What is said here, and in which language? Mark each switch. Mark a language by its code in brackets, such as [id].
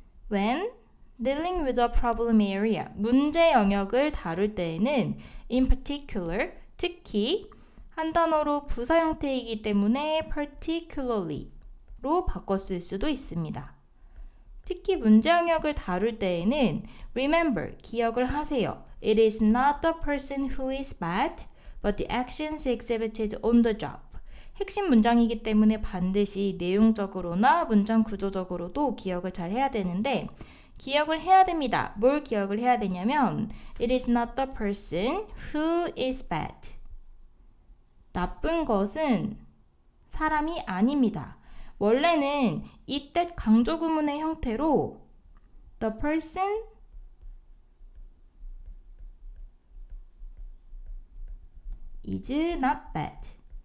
[en] When dealing with a problem area, [ko] 문제 영역을 다룰 때에는 [en] in particular, [ko] 특히 한 단어로 부사 형태이기 때문에 particularly로 바꿔 쓸 수도 있습니다. 특히 문제 영역을 다룰 때에는 remember, 기억을 하세요. [en] It is not the person who is bad, but the actions exhibited on the job. [ko] 핵심 문장이기 때문에 반드시 내용적으로나 문장 구조적으로도 기억을 잘 해야 되는데 기억을 해야 됩니다. 뭘 기억을 해야 되냐면 [en] It is not the person who is bad. [ko] 나쁜 것은 사람이 아닙니다. 원래는 이때 강조 구문의 형태로 [en] the person is not bad